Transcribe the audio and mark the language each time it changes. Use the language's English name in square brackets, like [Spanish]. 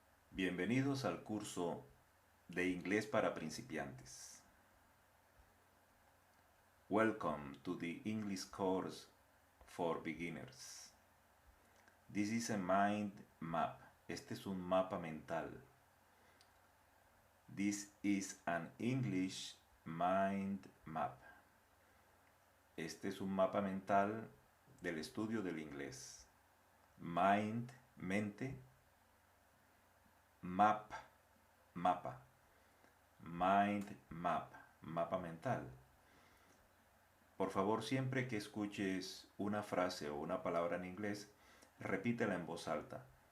[Spanish] Bienvenidos al curso de inglés para principiantes. [English] Welcome to the English course for beginners. This is a mind map. [Spanish] Este es un mapa mental. [English] This is an English mind map. [Spanish] Este es un mapa mental del estudio del inglés. [English] Mind, mente. Map, mapa. [Spanish] Mind map, mapa mental. Por favor, siempre que escuches una frase o una palabra en inglés, repítela en voz alta.